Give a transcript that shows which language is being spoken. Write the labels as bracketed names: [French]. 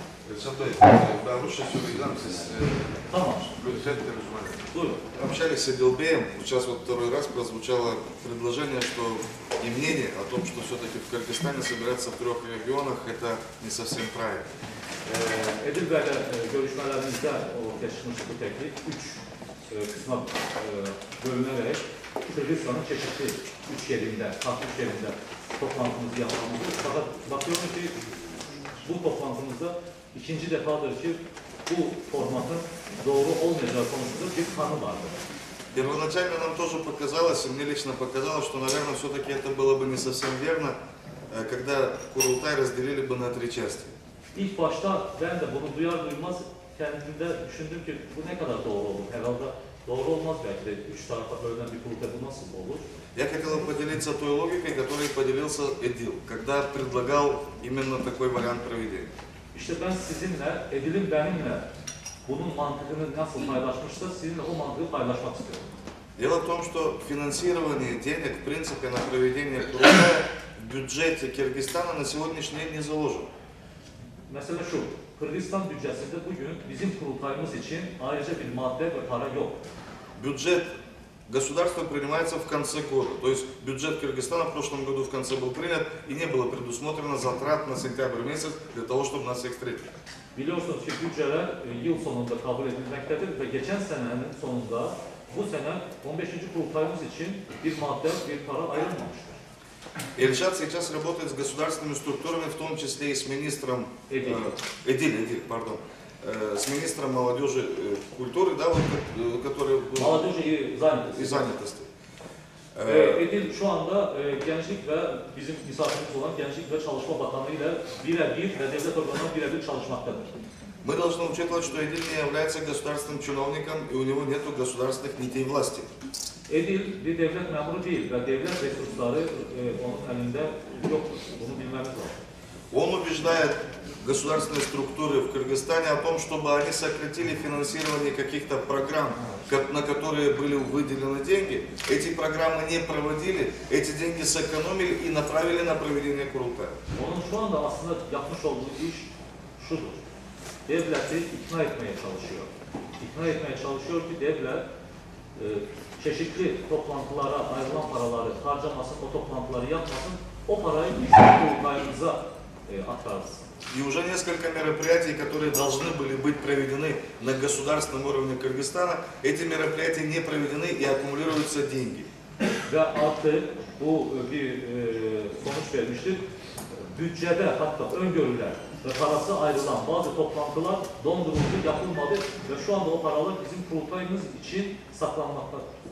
[Turkish] Elşad Bey, ben Rusça söyleyeceğim, siz Tamam. [Russian] летят терроризмами. [Turkish] Buyurun. [Russian] Общались с Эдилбеем, вот сейчас вот второй раз прозвучало предложение, что и мнение о том, что все-таки в Кыргызстане собираться в 3 регионах, это не совсем правильно. [Turkish] Edil Bey'le görüşmelerimizde ortaya çıkmış bu teklif 3 kısma bölünerek Kırgızistan'ın çeşitli 3 yerinde, farklı 3 yerinde toplantımızı yapmamızı. Fakat bakıyorum ki bu toplantımızda ikinci defadır ki bu formatın doğru olmayacağı konusunda bir kanı vardır. [Russian] Первоначально нам тоже показалось, и мне лично показалось, что, наверное, все-таки это было бы не совсем верно, когда Kurultay разделили бы на три части. [Turkish] İlk başta ben de bunu duyar duymaz kendimde düşündüm ki bu ne kadar doğru olur. Herhalde doğru olmaz belki de üç tarafa bölünen bir kurultay bu nasıl olur? [Russian] Я хотел бы поделиться той логикой, которой поделился Эдил, когда предлагал именно такой вариант проведения. [Turkish] İşte ben sizinle, Edil'in benimle bunun mantığını nasıl paylaşmışsa sizinle o mantığı paylaşmak istiyorum. [Russian] Дело в том, что финансирование денег, в принципе, на проведение Kurultaya в бюджете Киргизстана на сегодняшний день не заложено. [Turkish] Mesela şu, Kırgızistan bütçesinde bugün bizim kurultayımız için ayrıca bir madde ve para yok. [Russian] Бюджет государства принимается в конце года. То есть бюджет Кыргызстана в прошлом году в конце был принят и не было предусмотрено затрат на сентябрь месяц для того, чтобы нас всех встретить. [Turkish] Biliyorsunuz ki bütçeler yıl sonunda kabul edilmektedir ve geçen senenin sonunda bu sene 15. kurultayımız için bir madde, bir para ayrılmamıştır. [Russian] Ильшат сейчас работает с государственными структурами, в том числе и с министром Эдиль, пардон, с министром молодежи культуры, да, вот, который был, Молодежи и занятости. [Turkish] Edil şu anda gençlik ve bizim misafirimiz olan Gençlik ve Çalışma Bakanlığı ile birebir ve devlet organları birebir çalışmaktadır. [Russian] Мы должны учитывать, что Эдиль не является государственным чиновником и у него нет государственных нитей власти. [Turkish] Edil bir devlet memuru değil ve devlet resursları onun elinde yoktur. Bunu bilmemiz lazım. [Russian] Он убеждает государственные структуры в Кыргызстане о том, чтобы они сократили финансирование каких-то программ, на которые были выделены деньги. Эти программы не проводили, эти деньги сэкономили и направили на проведение Kurultaya. [Turkish] Onun şu anda aslında yapmış olduğu iş şudur. Devleti ikna etmeye çalışıyor. İkna etmeye çalışıyor ki devlet çeşitli toplantılara ayrılan paraları harcamasın, o toplantıları yapmasın, o parayı bizim kurultayımıza aktarsın. [Russian] И уже несколько мероприятий, которые должны были быть проведены на государственном уровне Кыргызстана, эти мероприятия не проведены и аккумулируются деньги. [Turkish] Ve artık bu bir sonuç vermiştir. Bütçede hatta öngörülen ve parası ayrılan bazı toplantılar donduruldu, yapılmadı ve şu anda o paralar bizim kurultayımız için saklanmaktadır.